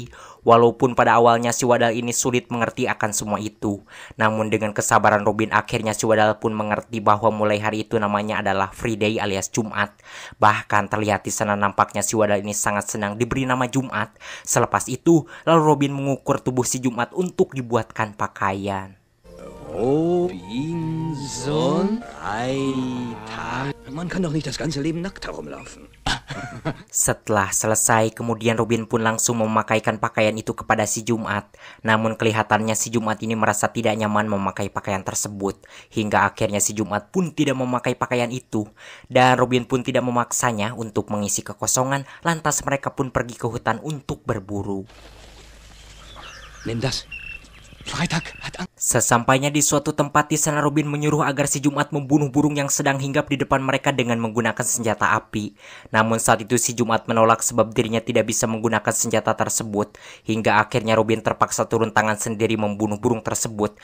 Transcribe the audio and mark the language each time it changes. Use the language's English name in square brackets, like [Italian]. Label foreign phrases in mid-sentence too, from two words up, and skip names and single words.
[Indonesian] Walaupun pada awalnya si wadal ini sulit mengerti akan semua itu, namun dengan kesabaran Robin, akhirnya si wadal pun mengerti bahwa mulai hari itu namanya adalah Friday alias Jumat. Bahkan terlihat di sana nampaknya si wadal ini sangat senang diberi nama Jumat. Selepas itu, lalu Robin mengukur tubuh si Jumat untuk dibuatkan pakaian. [German] Robinson, 3 Tage. Man kann doch nicht das ganze Leben nackt herumlaufen. [Indonesian] Setelah selesai, kemudian Robin pun langsung memakaikan pakaian itu kepada si Jumat. Namun kelihatannya si Jumat ini merasa tidak nyaman memakai pakaian tersebut. Hingga akhirnya si Jumat pun tidak memakai pakaian itu. Dan Robin pun tidak memaksanya untuk mengisi kekosongan. Lantas mereka pun pergi ke hutan untuk berburu. [German] Nimm das. Freitag hat [Indonesian] Sesampainya di suatu tempat, di sana Robin menyuruh agar si Jumat membunuh burung yang sedang hinggap di depan mereka dengan menggunakan senjata api. Namun saat itu si Jumat menolak sebab dirinya tidak bisa menggunakan senjata tersebut. Hingga akhirnya Robin terpaksa turun tangan sendiri membunuh burung tersebut.